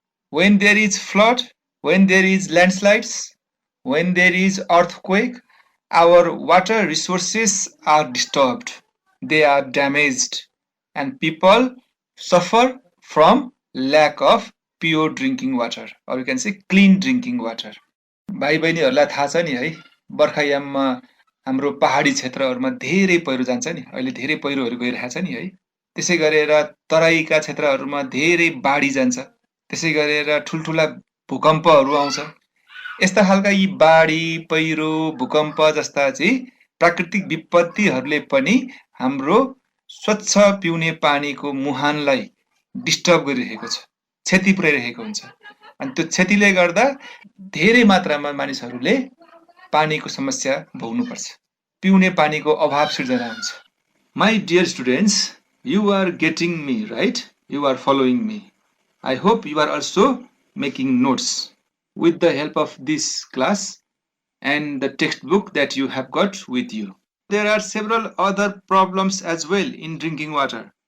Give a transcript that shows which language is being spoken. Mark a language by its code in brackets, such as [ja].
[en] When there is flood, when there is landslides, when there is earthquake, our water resources are disturbed, they are damaged, and people suffer from lack of pure drinking water, or you can say clean drinking water. [ne] भाइ बहिनीहरूलाई थाहा छ नि है, बर्खायाममा हाम्रो पहाडी क्षेत्रहरूमा धेरै पहिरो जान्छ नि, अहिले धेरै पहिरोहरू गइरहेछ नि है। त्यसै गरेर तराईका क्षेत्रहरूमा धेरै बाढी जान्छ, त्यसै गरेर ठुलठुला भूकम्पहरू आउँछ। यस्ता खालका यी बाढी, पहिरो, भूकम्प जस्ता चाहिँ प्राकृतिक विपत्तिहरूले पनि हाम्रो स्वच्छ पिउने पानीको मुहानलाई डिस्टर्ब गरिरहेको छ, क्षति पुर्याइरहेको हुन्छ। अनि त्यो क्षतिले गर्दा धेरै मात्रामा मानिसहरूले पानीको समस्या भोग्नुपर्छ, पिउने पानीको अभाव सिर्जना हुन्छ। [en] My dear students, you are getting me, right? You are following me. I hope you are also making notes with the help of this class and the textbook that you have got with you. There are several other problems as well in drinking water.